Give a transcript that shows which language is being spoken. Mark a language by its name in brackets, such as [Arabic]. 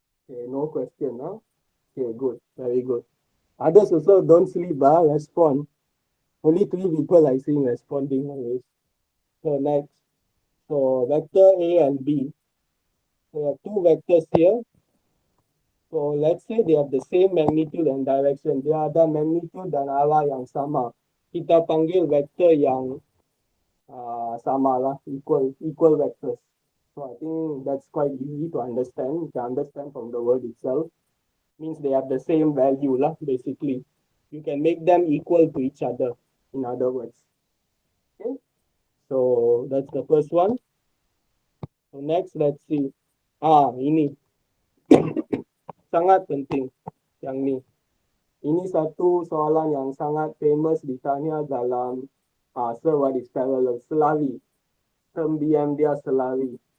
[English] Okay, no question, huh? Okay, good. Very good. Others also don't sleep, respond. Only 3 people I see responding always. So next. So vector A and B. So we have two vectors here. So let's say they have the same magnitude and direction. [Malay] Dia ada magnitude dan arah yang sama. Kita panggil vector yang sama lah, [English] equal vectors. So I think that's quite easy to understand. You can understand from the word itself. Means they have the same value lah, basically. You can make them equal to each other, in other words. Okay, so that's the first one. So next, let's see. [Malay] Ini sangat penting yang ni. Ini satu soalan yang sangat famous ditanya dalam [English] what is parallel, [Malay] selari. Term BM dia selari.